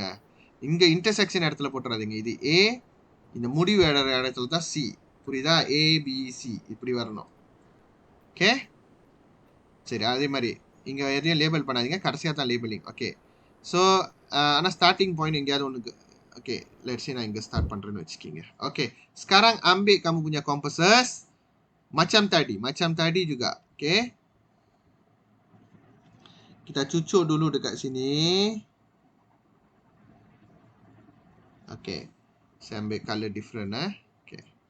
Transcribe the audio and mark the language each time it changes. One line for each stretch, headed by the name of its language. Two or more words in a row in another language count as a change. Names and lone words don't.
Tamil: இங்கே இன்டர்செக்ஷன் இடத்துல போட்டுறாதீங்க. இது ஏ, இந்த முடிவு இடத்துல தான் சி. புரியுதா? ஏபிசி இப்படி வரணும். ஓகே, சரி, அதே மாதிரி இங்கே எதையும் லேபிள் பண்ணாதீங்க, கடைசியாக தான் லேபிளிங். ஓகே, ஸோ ஆனால்
English: starting point
Tamil: எங்கேயாவது ஒன்றுக்கு.
English: Oke, let's say
Tamil: நான் இங்கே ஸ்டார்ட் பண்ணுறேன்னு வச்சுக்கிங்க.
Malay: Oke, sekarang ambil kamu punya compasses macam tadi juga. Oke, kita cucuk dulu dekat sini. Oke, saya ambil
English: color different
Malay: Oke.